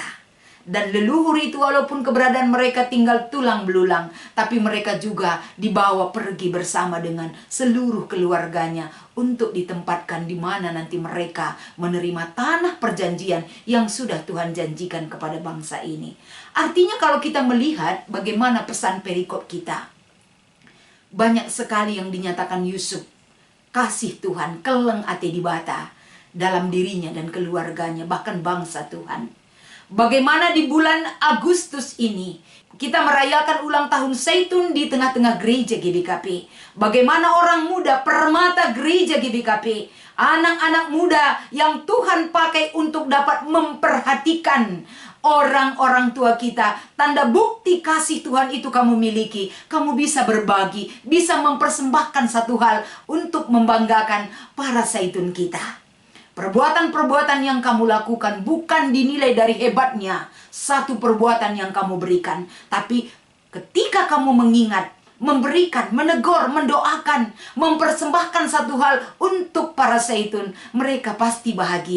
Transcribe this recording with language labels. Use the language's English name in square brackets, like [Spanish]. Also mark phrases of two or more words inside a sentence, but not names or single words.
[Indonesian] Dan leluhur itu walaupun keberadaan mereka tinggal tulang belulang, tapi mereka juga dibawa pergi bersama dengan seluruh keluarganya untuk ditempatkan di mana nanti mereka menerima tanah perjanjian yang sudah Tuhan janjikan kepada bangsa ini. Artinya kalau kita melihat bagaimana pesan perikop kita, banyak sekali yang dinyatakan Yusuf, kasih Tuhan, [Batak Karo] keleng ate dibata [Indonesian] dalam dirinya dan keluarganya, bahkan bangsa Tuhan. Bagaimana di bulan Agustus ini kita merayakan ulang tahun Zaitun di tengah-tengah gereja GBKP. Bagaimana orang muda permata gereja GBKP, anak-anak muda yang Tuhan pakai untuk dapat memperhatikan orang-orang tua kita. Tanda bukti kasih Tuhan itu kamu miliki. Kamu bisa berbagi, bisa mempersembahkan satu hal untuk membanggakan para Zaitun kita. Perbuatan-perbuatan yang kamu lakukan bukan dinilai dari hebatnya satu perbuatan yang kamu berikan, tapi ketika kamu mengingat memberikan, menegur, mendoakan, mempersembahkan satu hal untuk para zaitun, mereka pasti bahagia.